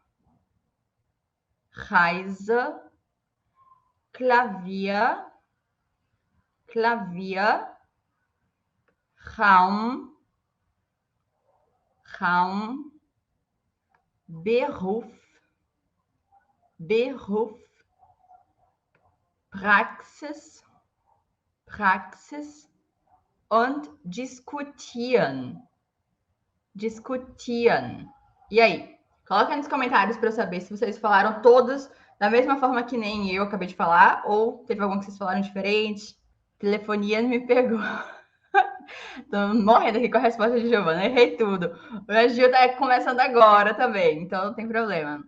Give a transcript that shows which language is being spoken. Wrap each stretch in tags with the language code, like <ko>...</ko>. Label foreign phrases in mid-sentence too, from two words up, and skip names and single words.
<de>Reise, Klavier, Klavier, Raum, Raum, Beruf, Beruf, Praxis, Praxis und diskutieren, diskutieren.</de> <pt>E aí? Coloca nos comentários para eu saber se vocês falaram todos da mesma forma que nem eu acabei de falar, ou teve algum que vocês falaram diferente. Telefonia me pegou. Tô morrendo aqui com a resposta de Giovana, errei tudo. O Gil tá começando agora também, então não tem problema.</pt>